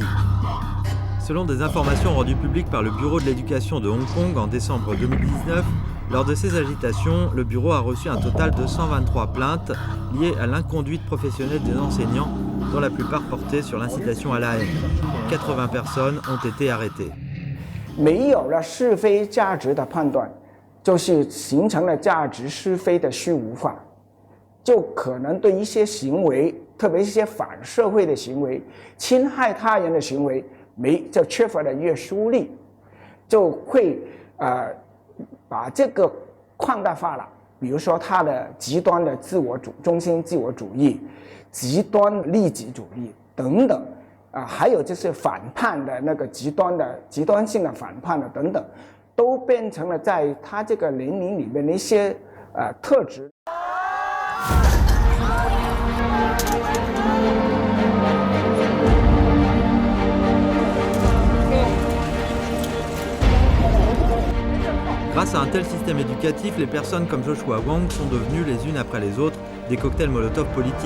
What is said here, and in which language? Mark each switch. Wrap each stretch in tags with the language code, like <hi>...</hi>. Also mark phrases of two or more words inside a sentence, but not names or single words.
<fr>Selon des informations rendues publiques par le Bureau de l'éducation de Hong Kong en décembre 2019, lors de ces agitations, le bureau a reçu un total de 123 plaintes liées à l'inconduite professionnelle des enseignants, dont la plupart portaient sur l'incitation à la haine. 80 personnes ont été arrêtées.</fr> <zh>没有了是非价值的判断，就是形成了价值是非的虚无化，就可能对一些行为，特别是一些反社会的行为、侵害他人的行为，就缺乏了约束力，就会把这个扩大化了。比如说他的极端的中心自我主义、极端利己主义等等。还有就是反叛的那个极端性的反叛的等等，都变成了在他这个年龄里面的一些特质。</zh> <fr>Grâce à un tel système éducatif, les personnes comme Joshua Wong sont devenues les unes après les autres des cocktails Molotov politiques.</fr>